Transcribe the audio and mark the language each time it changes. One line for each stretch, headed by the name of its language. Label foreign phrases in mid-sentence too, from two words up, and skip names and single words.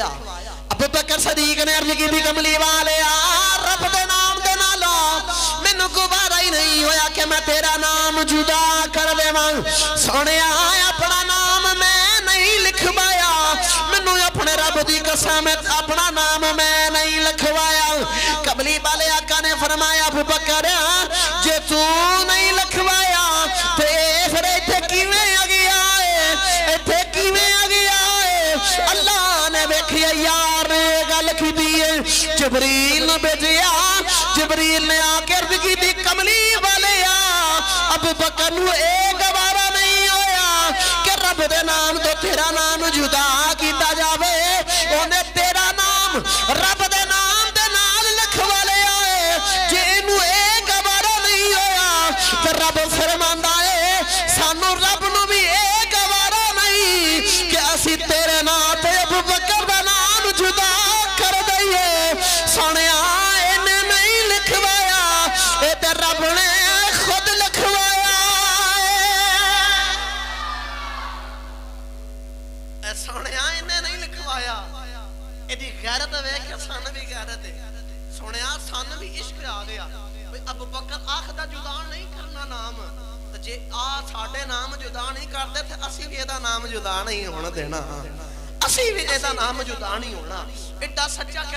Punjabi: ابو بکر صدیق نے عرض کی تھی کملی والے رب دے نام دے نالو مینوں گوارا ہی نہیں ہویا کہ میں تیرا نام جدا کر دیواں سونیا اپنا نام میں نہیں لکھوایا مینوں اپنے رب دی قسم اپنا نام میں نہیں لکھوایا کملی والے آقا نے فرمایا ابو بکر جے تو نہیں لکھوایا تے پھر ایتھے کیویں آ گیا ہے ایتھے کیویں آ گیا اللہ نے ویکھیا یار گل کیتی ہے جبریل بھیجیا جبریل نے آ کے عرض کیتی کملی والے ابو بکر نوں اے گوارا نہیں ہویا کہ رب دے نام تو تیرا نام جدا کیتا جاوے اونے تیرا نام رب دے نام دے نال لکھوا لیا ہے جے اینوں اے گوارا نہیں ہویا تے رب فرماندا ہے سانوں رب نوں بھی اے گوارا نہیں کہ اسی تیرے نام تے ابو بکر دا نام جدا کر دئیے سونیا اینے نہیں لکھوایا اے تے رب نے خود لکھوایا ਇਹਦੀ ਗੈਰਤ ਵੇਖ ਕੇ ਸਾਨੂੰ ਵੀ ਗੈਰਤ ਹੈ ਸੁਣਿਆ ਸਾਨੂੰ ਵੀ ਇਸ਼ਕ ਆ ਗਿਆ ਬਈ ਅਬੂ ਬਕਰ ਆਖਦਾ ਜੁਦਾ ਨਹੀਂ ਕਰਨਾ ਨਾਮ ਤੇ ਜੇ ਆ ਸਾਡੇ ਨਾਮ ਜੁਦਾ ਨਹੀਂ ਕਰਦੇ ਤੇ ਅਸੀਂ ਵੀ ਇਹਦਾ ਨਾਮ ਜੁਦਾ ਨਹੀਂ ਹੋਣ ਦੇਣਾ ਅਸੀਂ ਵੀ ਇਹਦਾ ਨਾਮ ਜੁਦਾ ਨਹੀਂ ਹੋਣਾ ਐਡਾ ਸੱਚਾ ਕਿ